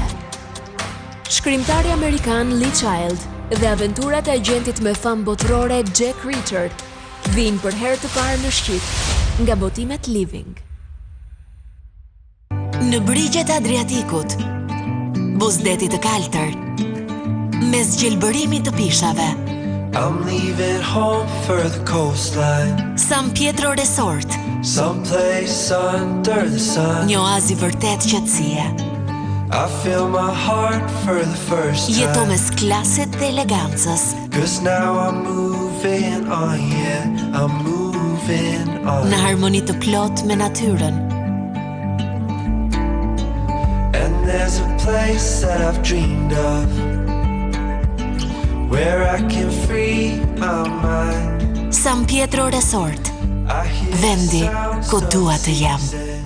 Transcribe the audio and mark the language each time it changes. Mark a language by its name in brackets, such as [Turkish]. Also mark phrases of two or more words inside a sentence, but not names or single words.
[Albanian] Shkrimtari amerikan Lee Child dhe aventurat e agentit me famë botërore Jack Reacher vinë për herë të parë në shqip nga botimet Living. Në brigjet e Adriatikut, buzdetit të kaltër, mes gjelbërimit të pishave, [English] I'm leaving home for the coastline, San Pietro Resort, someplace under the sun. [Albanian] një oazë i vërtet qetësie. [English] I feel my heart for the first [Albanian] Jeto [English] time, [Albanian] mes klasit dhe elegancës, [English] 'cause now I'm moving on, yeah, I'm moving on. [Albanian] në harmoni të plot me natyrën. [English] And there's a place that I've dreamed of, where I can free my mind. San Pietro Resort, I hear [Albanian] vendi [English] sounds [Albanian] ku [English] of [Albanian] dua të jam. [English] season.